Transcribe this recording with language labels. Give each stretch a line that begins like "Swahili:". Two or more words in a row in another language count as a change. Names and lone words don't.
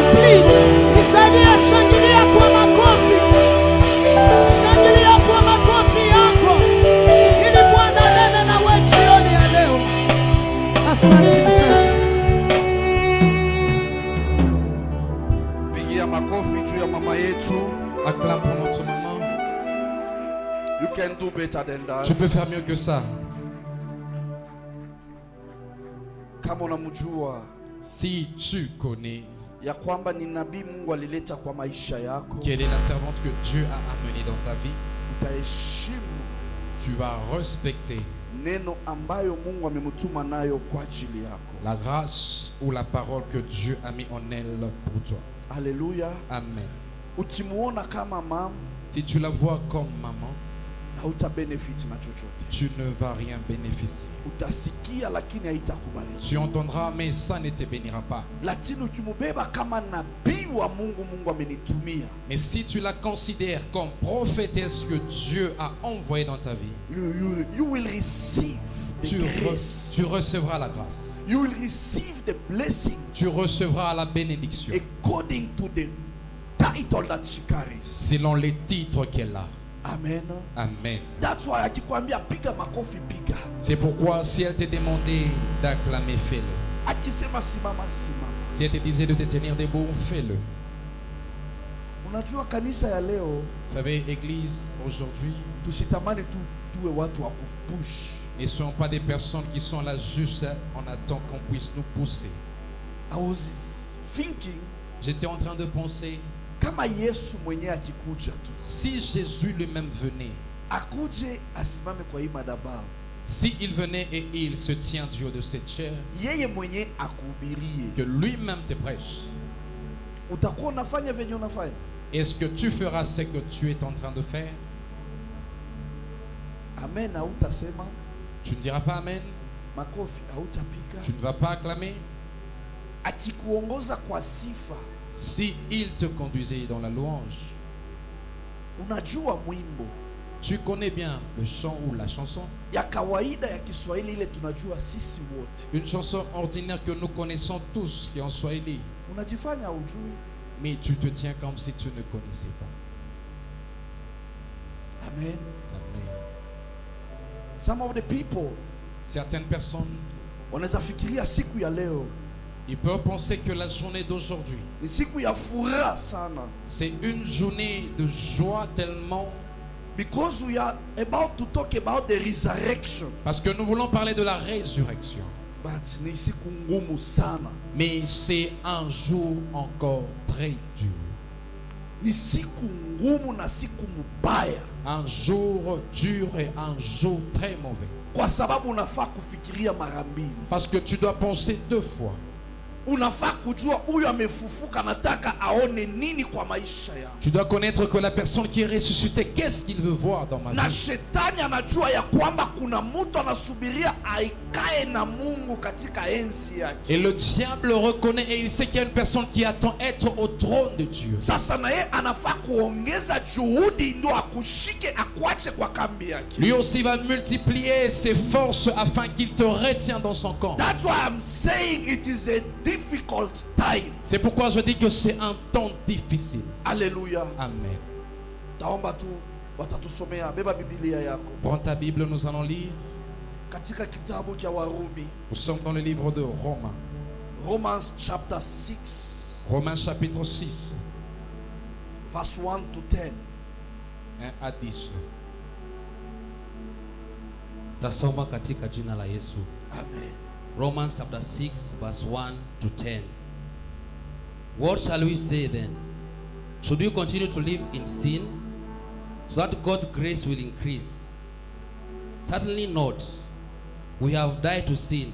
Swahili: Please nisaidie, shangilia kwa makofi, shangilia kwa makofi yako ili Bwana anene na wewe jioni ya leo. Asante, asante. Pigia makofi juu ya mama yetu.
French: Acclame pour notre maman.
English: You can do better than that.
French: Tu peux faire mieux que ça.
Swahili: Kama unamjua
French: Si tu connais
Swahili: ya kwamba ni nabii Mungu alileta kwa maisha yako,
French: quelle est la servante que Dieu a amenée dans ta vie,
Swahili: utaheshimu
French: tu vas respecter
Swahili: neno ambayo Mungu amemtuma nayo kwa ajili yako.
French: la grâce ou la parole que Dieu a mis en elle pour toi. Haleluya. Amen.
Swahili: Ukimuona kama mama,
French: Si tu la vois comme maman,
Swahili: hautabenefit na chochote.
French: tu ne vas rien bénéficier.
Swahili: Utasikia lakini haitakubariki.
French: Tu entendras, mais ça ne te bénira pas.
Swahili: Lakini ukimubeba kama nabii wa Mungu, Mungu amenitumia,
French: Mais si tu la considères comme prophétesse que Dieu a envoyée dans ta vie,
English: you will receive the grace.
French: tu recevras la grâce.
English: You will receive the blessings
French: Tu recevras la bénédiction
English: according to the title that she carries.
French: selon les titres qu'elle a. Amen. Amen.
English: That's why
Swahili: akikwambia piga makofi, piga.
French: C'est pourquoi si elle te demandait d'acclamer, fais-le.
Swahili: Akisema simama, simama.
French: Si elle te disait de te tenir debout, fais-le.
Swahili: Unajua kanisa ya leo,
French: Vous savez, Église, aujourd'hui,
Swahili: tusitamani tu tuwe watu wa kupush.
French: ne sont pas des personnes qui sont là juste en attendant qu'on puisse nous pousser.
English: I was thinking,
French: J'étais en train de penser,
Swahili: kama Yesu mwenyewe akikuja tu,
French: si Jésus lui-même venait,
Swahili: akuje asimame kwa hii madhabahu,
French: si il venait et il se tient du haut de cette chair,
Swahili: yeye mwenyewe akuhubirie,
French: que lui-même te prêche,
Swahili: utakuwa unafanya venye unafanya?
French: est-ce que tu feras ce que tu es en train de faire?
Swahili: Amen. Hautasema
French: Tu ne diras pas Amen.
Swahili: makofi, hautapiga.
French: Tu ne vas pas acclamer.
Swahili: Akikuongoza kwa sifa,
French: Si il te conduisait dans la louange,
Swahili: unajua mwimbo
French: tu connais bien le chant ou la chanson,
Swahili: ya kawaida ya Kiswahili ile tunajua sisi wote,
French: une chanson ordinaire que nous connaissons tous qui est en Swahili,
Swahili: unajifanya ujui.
French: mais tu te tiens comme si tu ne connaissais pas. Amen. Amen.
English: Some of the people
French: Certaines personnes,
Swahili: wanaweza fikiria siku ya leo
French: ils peuvent penser que la journée d'aujourd'hui,
Swahili: ni siku ya furaha sana,
French: c'est une journée de joie tellement,
English: because we are about to talk about the resurrection,
French: parce que nous voulons parler de la résurrection.
Swahili: but ni siku ngumu sana,
French: Mais c'est un jour encore très dur.
Swahili: ni siku ngumu na siku mbaya,
French: Un jour dur et un jour très mauvais.
Swahili: kwa sababu unafaa kufikiria mara mbili.
French: Parce que tu dois penser deux fois.
Swahili: Unafaa kujua huyu amefufuka, nataka aone nini kwa maisha yangu.
French: Tu dois connaître que la personne qui est ressuscitée, qu'est-ce qu'il veut voir dans ma
Swahili: Na
French: vie.
Swahili: shetani anajua ya kwamba kuna mtu anasubiria aikae na Mungu katika enzi yake.
French: Et le diable reconnaît et il sait qu'il y a une personne qui attend être au trône de Dieu.
Swahili: Sasa na yeye anafaa kuongeza juhudi ndio akushike, akuache kwa kambi yake.
French: Lui aussi va multiplier ses forces afin qu'il te retienne dans son camp.
English: That's why I'm saying it is a difficult time.
French: C'est pourquoi je dis que c'est un temps difficile. Alléluia. Amen.
Swahili: Taomba tu watatusomea, beba Biblia yako
French: Prends ta Bible, nous allons lire.
Swahili: katika kitabu cha Warumi,
French: Nous sommes dans le livre de Romains.
English: Romans chapter 6
French: Romains chapitre 6,
English: verse 1 to 10.
French: 1 à 10.
Swahili: Tasoma katika jina la Yesu. Amen.
English: Romans chapter 6 verse 1 to 10. What shall we say then? Should we continue to live in sin so that God's grace will increase? Certainly not. We have died to sin.